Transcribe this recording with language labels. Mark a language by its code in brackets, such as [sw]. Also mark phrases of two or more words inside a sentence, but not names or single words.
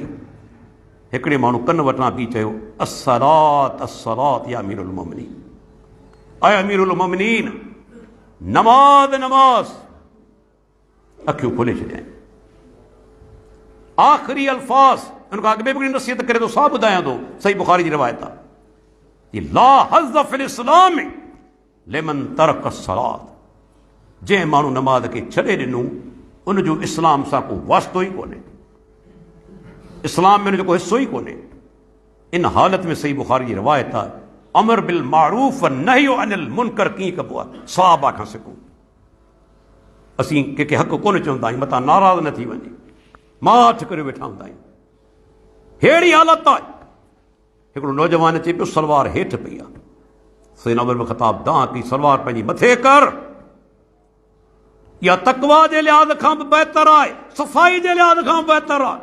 [sd] हिकिड़े माण्हू कन वटां पी चयो, [ar] الصلاة الصلاة يا أمير المؤمنين, ऐं أمير المؤمنين, [sd] نماز نماز. अखियूं खोले छॾियईं। आख़िरी अल्फाज़ उन खां अॻु में बि नसीहत करे थो, साहु ॿुधायां थो, सही बुखारी जी रिवायत आहे, [ar] لا حظ في الإسلام لمن ترك الصلاة, [sd] जंहिं माण्हू नमाज़ खे छॾे ॾिनो उनजो इस्लाम सां को वास्तो ई कोन्हे, इस्लाम में उनजो को हिसो ई कोन्हे। इन हालत में सही बुखारी जी रिवायत आहे, [ar] أمر بالمعروف ونهي عن المنكر [sd] कीअं कबो आहे, सहाबा खां सिखो। असीं कंहिंखे हक़ कोन चवंदा आहियूं, मथां नाराज़ न थी वञे, माठ करे वेठा हूंदा आहियूं। अहिड़ी हालत आहे, हिकिड़ो नौजवान चए पियो सलवार हेठि पई आहे। सैयदना उमर बिन ख़त्ताब दां की, सलवार पंहिंजी मथे कर, या तक़वा जे लिहाज़ खां बि बहितर आहे, सफ़ाई जे लिहाज़ खां बहितर आहे।